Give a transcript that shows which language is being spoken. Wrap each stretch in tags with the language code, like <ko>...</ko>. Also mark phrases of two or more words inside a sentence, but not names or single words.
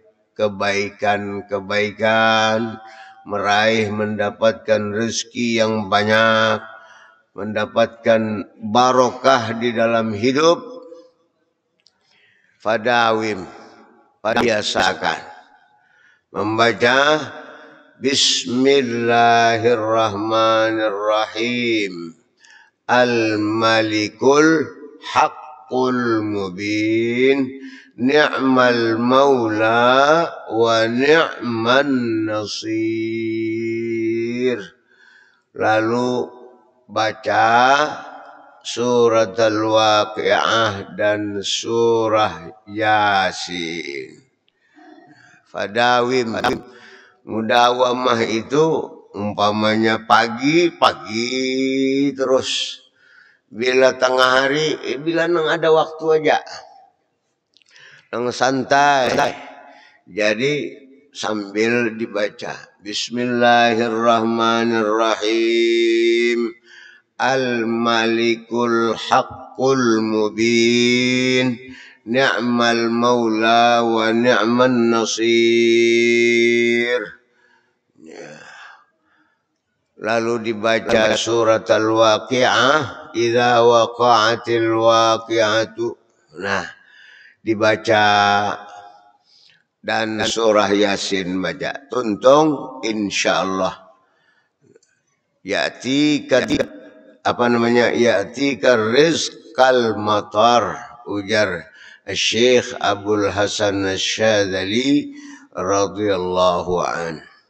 <bjn>kebaikan-kebaikan, meraih mendapatkan rezeki yang banyak, mendapatkan barokah di dalam hidup,</bjn> <ar>fadawim,</ar> <bjn>biasakan membaca</bjn> <ar>بسم الله الرحمن الرحيم الملك الحق المبين نعم المولى ونعم النصير.</ar> <bjn>Lalu baca surat al-waqi'ah dan surah yasin. Fadawim, mudawamah itu umpamanya pagi terus. Bila tengah hari, bila nang ada waktu aja, nang santai. Jadi sambil dibaca</bjn> <ar>بسم الله الرحمن الرحيم الملك الحق المبين نعم المولى ونعم النصير.</ar> <bjn>Lalu dibaca surat al-waqi'ah,</bjn> <ar>إذا وقعت الواقعة.</ar> <bjn>Nah, dibaca dan surah yasin baca. Tuntung</bjn> <ar>إن شاء الله يأتيك يأتيك رزق المطر,</ar> <bjn>ujar Syekh Abdul Hasan Asyadzali</bjn> <ar>رضي الله عن.</ar>